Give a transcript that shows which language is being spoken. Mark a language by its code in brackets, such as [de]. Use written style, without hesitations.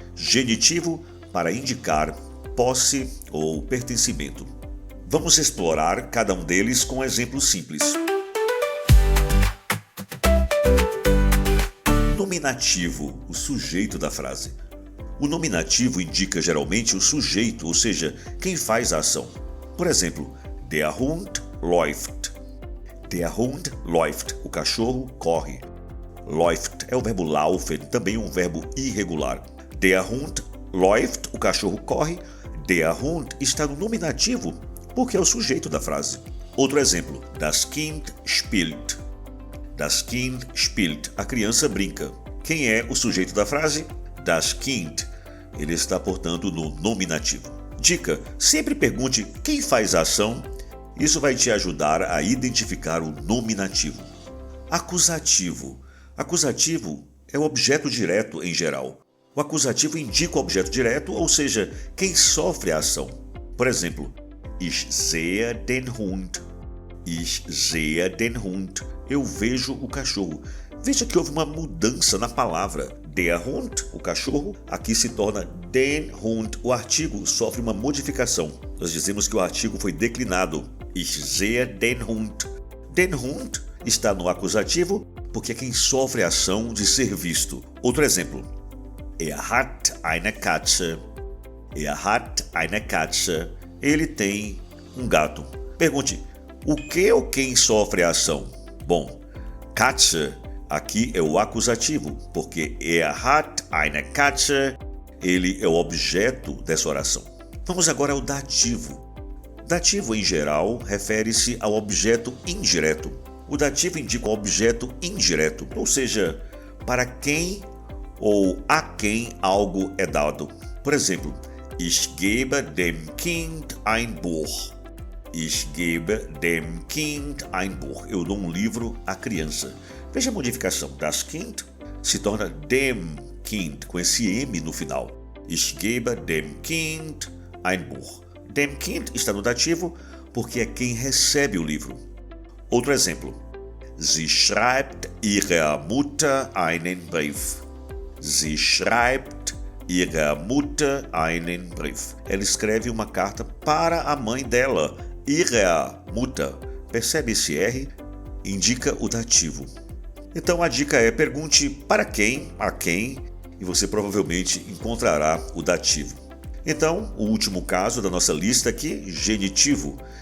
[pt] Genitivo, para indicar posse ou pertencimento. Vamos explorar cada um deles com exemplos simples. Nominativo, o sujeito da frase. O nominativo indica geralmente o sujeito, ou seja, quem faz a ação. Por exemplo, [de] der Hund läuft. Der Hund läuft, [pt] o cachorro corre. Läuft é o verbo laufen, também um verbo irregular. [de] Der Hund läuft, [pt] o cachorro corre. Der Hund está no nominativo, porque é o sujeito da frase. Outro exemplo, [de] das Kind spielt. Das Kind spielt, [pt] a criança brinca. Quem é o sujeito da frase? Das Kind. Ele está, portanto, no nominativo. Dica, sempre pergunte quem faz a ação. Isso vai te ajudar a identificar o nominativo. Acusativo. Acusativo é o objeto direto em geral. O acusativo indica o objeto direto, ou seja, quem sofre a ação. Por exemplo, [de] ich sehe den Hund. Ich sehe den Hund. [pt] Eu vejo o cachorro. Veja que houve uma mudança na palavra. Der Hund, o cachorro, aqui se torna den Hund. O artigo sofre uma modificação. Nós dizemos que o artigo foi declinado. [de] Ich sehe den Hund. [pt] Den Hund está no acusativo porque é quem sofre a ação de ser visto. Outro exemplo. [de] Er hat eine Katze. Er hat eine Katze. [pt] Ele tem um gato. Pergunte, o que ou quem sofre a ação? Bom, Katze aqui é o acusativo, porque [de] er hat eine Katze, [pt] ele é o objeto dessa oração. Vamos agora ao dativo. Dativo, em geral, refere-se ao objeto indireto. O dativo indica o objeto indireto, ou seja, para quem ou a quem algo é dado. Por exemplo, [de] ich gebe dem Kind ein Buch. Ich gebe dem Kind ein Buch. [pt] Eu dou um livro à criança. Veja a modificação. Das Kind se torna dem Kind, com esse M no final. [de] Ich gebe dem Kind ein Buch. [pt] Dem Kind está no dativo porque é quem recebe o livro. Outro exemplo. [de] Sie schreibt ihrer Mutter einen Brief. Sie schreibt ihrer Mutter einen Brief. [pt] Ela escreve uma carta para a mãe dela. [de] Ihrer Mutter. [pt] Percebe esse R? Indica o dativo. Então a dica é pergunte para quem, a quem, e você provavelmente encontrará o dativo. Então, o último caso da nossa lista aqui, genitivo.